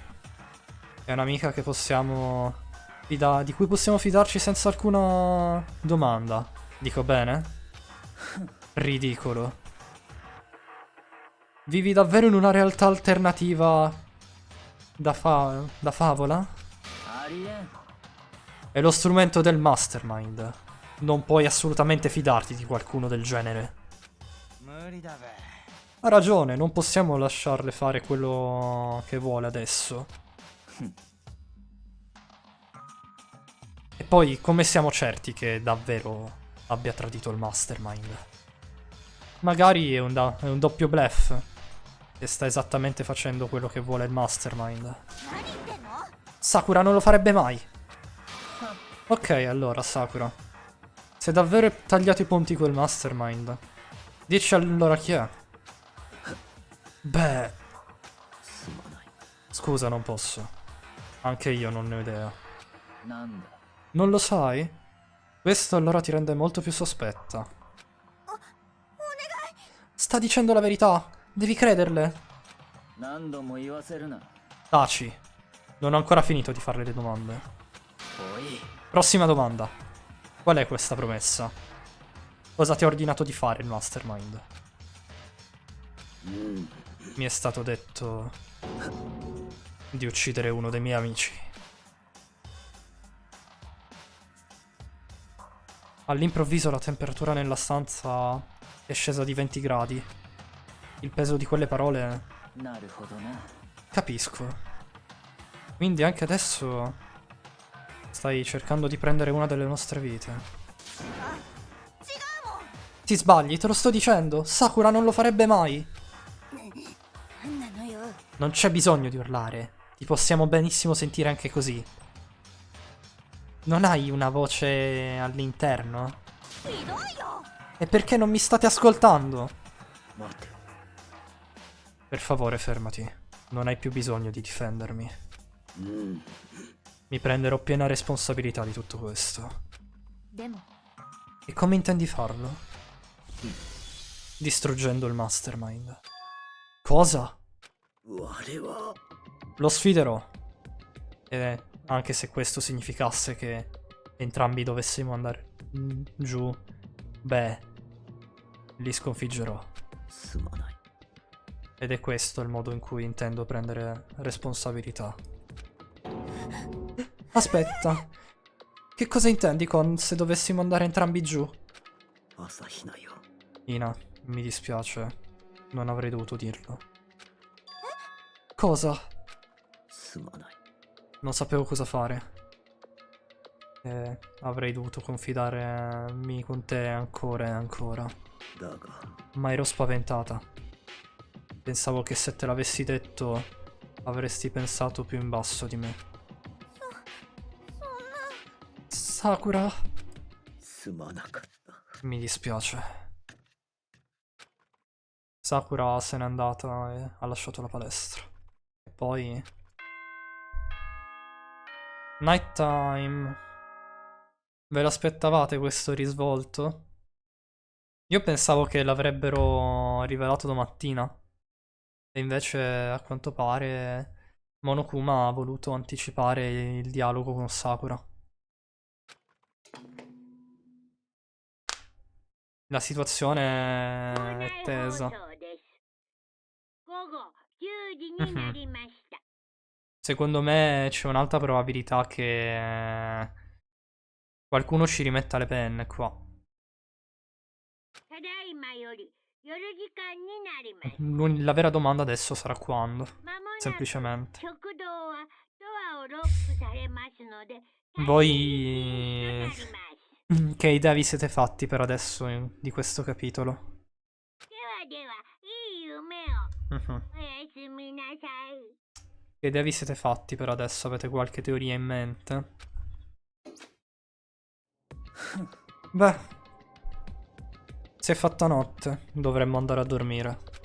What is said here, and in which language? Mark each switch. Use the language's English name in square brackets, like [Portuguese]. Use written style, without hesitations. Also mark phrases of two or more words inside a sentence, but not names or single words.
[Italian] È un'amica che possiamo di cui possiamo fidarci senza alcuna domanda. Dico bene? Ridicolo. Vivi davvero in una realtà alternativa da favola? [Japanese] ありえん [Italian] È lo strumento del Mastermind. Non puoi assolutamente fidarti di qualcuno del genere. [Japanese] 無理だべ [Italian] Ha ragione, non possiamo lasciarle fare quello che vuole adesso. E poi, come siamo certi che davvero abbia tradito il Mastermind? Magari è un doppio bluff. E sta esattamente facendo quello che vuole il Mastermind. [Japanese] 何言ってんの [Italian] Sakura non lo farebbe mai. Ok, allora, Sakura. Se davvero hai tagliato i ponti col Mastermind, dici allora chi è? Beh, [Japanese] すまない [Italian] scusa, non posso. Anche io non ne ho idea. [Japanese] なんだ [Italian] Non lo sai? Questo allora ti rende molto più sospetta. Sta dicendo la verità. Devi crederle. [Japanese] 何度も言わせるな [Italian] Taci. Non ho ancora finito di farle le domande. [Japanese] おい [Italian] Prossima domanda. Qual è questa promessa? Cosa ti ha ordinato di fare il Mastermind? Mi è stato detto di uccidere uno dei miei amici. All'improvviso la temperatura nella stanza è scesa di 20 gradi. Il peso di quelle parole [Japanese] なるほどな [Italian] capisco. Quindi anche adesso stai cercando di prendere una delle nostre vite. [Japanese] 違うもん [Italian] Ti sbagli, te lo sto dicendo. Sakura non lo farebbe mai. [Japanese] なんなのよ [Italian] Non c'è bisogno di urlare. Ti possiamo benissimo sentire anche così. Non hai una voce all'interno? [Japanese] ひどいよ [Italian] E perché non mi state ascoltando? [Japanese] 待て。 [Italian] Per favore, fermati. Non hai più bisogno di difendermi. Mi prenderò piena responsabilità di tutto questo. [Japanese] でも [Italian] E come intendi farlo? Distruggendo il mastermind. Cosa? [Japanese] 我は [Italian] Lo sfiderò. E anche se questo significasse che entrambi dovessimo andare giù, beh, li sconfiggerò. [Japanese] すまない。 [Italian] Ed è questo il modo in cui intendo prendere responsabilità. Aspetta. Che cosa intendi con se dovessimo andare entrambi giù? [Japanese] 朝日奈よ。 [Italian] Ina, mi dispiace. Non avrei dovuto dirlo. Cosa? [Japanese] すまない。 [Italian] Non sapevo cosa fare. E avrei dovuto confidarmi con te ancora e ancora. [Japanese] だが、 [Italian] Ma ero spaventata. Pensavo che se te l'avessi detto avresti pensato più in basso di me. Sakura, [Japanese] すまなかった。 [Italian] mi dispiace. Sakura se n'è andata e ha lasciato la palestra. E poi... Nighttime. Ve l'aspettavate questo risvolto? Io pensavo che l'avrebbero rivelato domattina. E invece, a quanto pare, Monokuma ha voluto anticipare il dialogo con Sakura. La situazione è tesa. [Japanese] 午後10時になりました。 [Italian] Secondo me c'è un'alta probabilità che qualcuno ci rimetta le penne qua. [Japanese] ただいまより夜時間になります。 [Italian] La vera domanda adesso sarà quando. [Japanese] まもなく [Italian] Semplicemente. [Japanese] 食堂はドアをロックされますので、 [Italian] Voi [Japanese] なります。 [Italian] che idea vi siete fatti per adesso di questo capitolo? [Japanese] ではでは、いい夢を。 Mhm. おやすみなさい。 [Italian] Che idea vi siete fatti per adesso? Avete qualche teoria in mente? Beh, si è fatta notte, dovremmo andare a dormire.